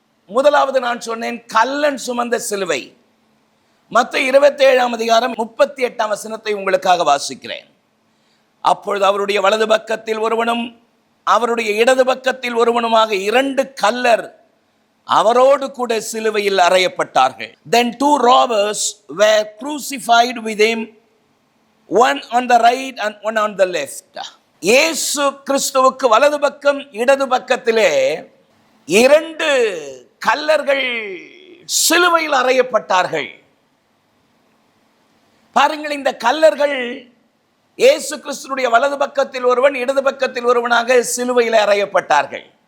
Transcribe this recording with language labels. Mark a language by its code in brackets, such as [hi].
[ta] முதலாவது நான் சொன்னேன் கல்லன் சுமந்த சிலுவை. மத்தேயு 27:38 உங்களுக்காக வாசிக்கிறேன். அப்பொழுது அவருடைய வலது பக்கத்தில் ஒருவனும் அவருடைய இடது பக்கத்தில் ஒருவனுமாக 2 கல்லர் அவரோடு கூட சிலுவையில் அறையப்பட்டார்கள். [en] Then 2 robbers were crucified with him, one on the right and one on the left. [ta] இயேசு கிறிஸ்துவுக்கு வலது பக்கம் இடது பக்கத்திலே 2 கல்லர்கள் சிலுவையில் அறையப்பட்டார்கள். பாருங்கள், இந்த கல்லர்கள் இயேசு கிறிஸ்துவுடைய வலது பக்கத்தில் ஒருவன் இடது பக்கத்தில் ஒருவனாக சிலுவையில் அறையப்பட்டார்கள்.